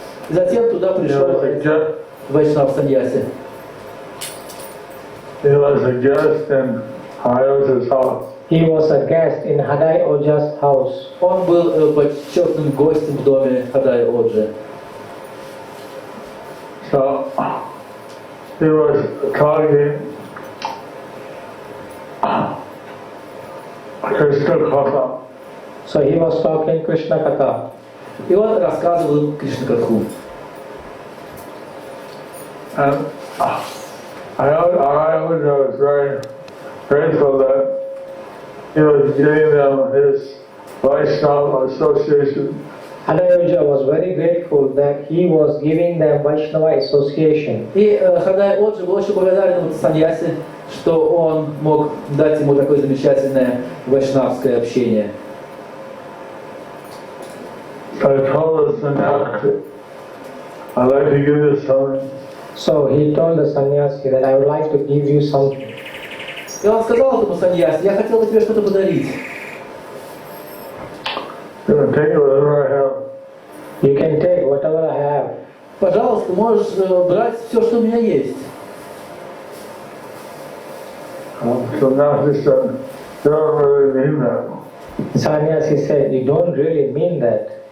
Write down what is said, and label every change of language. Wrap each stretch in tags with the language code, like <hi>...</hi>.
<ru>Затем туда</ru> <en>He</en> <ru>пришел</ru> <en>was a guest,</en> <ru>Вайшнав Саньяси.</ru> <en>he was a guest in Haya's house. He was a guest in Hadai Oja's house.</en> <ru>Он был почетным гостем в доме Хадай Оджи.</ru> <en>So he was talking Krishna Katha. So he was talking Krishna Katha.</en> <ru>И он рассказывал им Кришна-катху.</ru> <en>And I was very grateful that he was giving them his Vaishnava association. Hadai Oja was very grateful that he was giving them Vaishnava association.</en> <ru>И Хадай Оджи был очень благодарен Саньясе, что он мог дать ему такое замечательное вайшнавское общение.</ru> <en>I told the sannyasi, I'd like to give you something. So he told the sannyasi that I would like to give you something.</en> <ru>И он сказал этому Саньясе: я хотел бы тебе что-то подарить.</ru> <en>You can take whatever I have. You can take whatever I have.</en> <ru>Пожалуйста, можешь брать все, что у меня есть.</ru> <en>So now he said, you don't really mean that. Sannyasi said, you don't really mean that.</en>